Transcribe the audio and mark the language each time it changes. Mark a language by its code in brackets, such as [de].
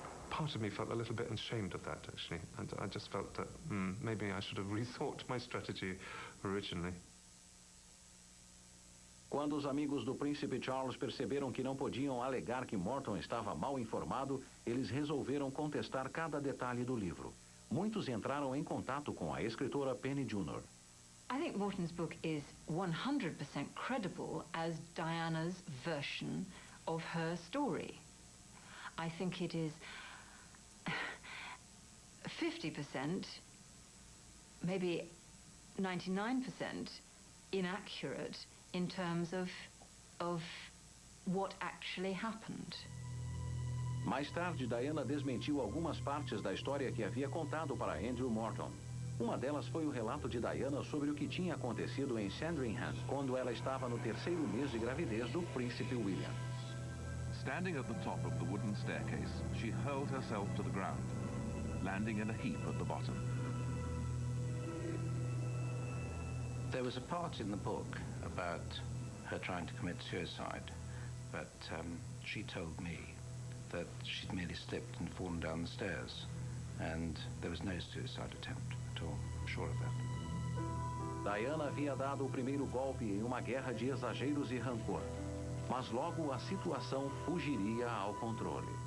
[en] Part of me felt a little bit ashamed of that, actually, and I just felt that maybe I should have rethought my strategy originally. [pt] Quando os amigos do príncipe Charles perceberam que não podiam alegar que Morton estava mal informado, eles resolveram contestar cada detalhe do livro. Muitos entraram em contato com a escritora Penny Junor. [en] I think Morton's book is 100% credible as Diana's version of her story. I think it is 50%, maybe 99% inaccurate in terms of what actually happened. [pt] Mais tarde, Diana desmentiu algumas partes da história que havia contado para Andrew Morton. Uma delas foi o relato de Diana sobre o que tinha acontecido em Sandringham, quando ela estava no 3º mês de gravidez do príncipe William. [en] Standing at the top of the wooden staircase, she hurled herself to the ground, landing in a heap at the bottom. There was a part in the book about her trying to commit suicide, but she told me that she'd merely slipped and fallen down the stairs, and there was no suicide attempt at all. I'm sure of that. [pt] Diana havia dado o primeiro golpe em uma guerra de exageros e rancor, mas logo a situação fugiria ao controle.